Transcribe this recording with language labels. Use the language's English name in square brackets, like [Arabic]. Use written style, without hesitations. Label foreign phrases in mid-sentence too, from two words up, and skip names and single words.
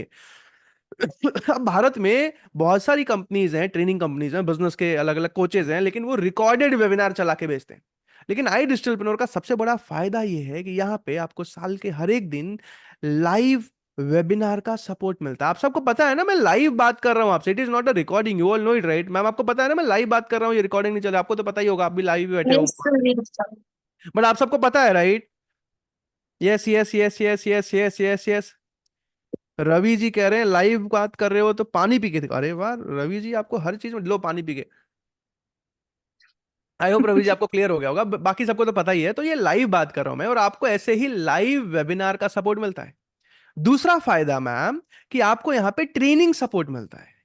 [Hindi] अब भारत में बहुत सारी कंपनीज हैं, [English] training companies [Hindi] हैं, बिजनेस के अलग अलग कोचेज हैं, लेकिन वो [English] recorded webinar [Hindi] चला के बेचते हैं। लेकिन आई डिजिटलप्रेन्योर का सबसे बड़ा फायदा ये है कि यहाँ पे आपको साल के हर एक दिन [English] live webinar [Hindi] का सपोर्ट मिलता है। आप सबको पता है ना, मैं लाइव बात कर रहा हूं आपसे, [English] It is not a recording, you all know it right ma'am. [Hindi] आपको पता है ना मैं लाइव बात कर रहा हूं, ये रिकॉर्डिंग नहीं चल रहा, आपको तो पता ही होगा, आप भी लाइव बैठे हो। [English] yes sir, yes sir. [Hindi] बट आप सबको पता है राइट? [English] yes yes yes yes yes yes yes yes. [Hindi] रवि जी कह रहे हैं लाइव बात कर रहे हो तो पानी पी के दिखाओ। अरे वाह रवि जी, आपको हर चीज में लो पानी पी के। [English] I hope [Hindi] रवि जी आपको क्लियर हो गया होगा, बाकी सबको तो पता ही है। तो ये लाइव बात कर रहा हूं मैं, और आपको ऐसे ही [English] live webinar [Hindi] का सपोर्ट मिलता है। दूसरा फायदा मैम, कि आपको यहाँ पे [English] training support [Hindi] मिलता है।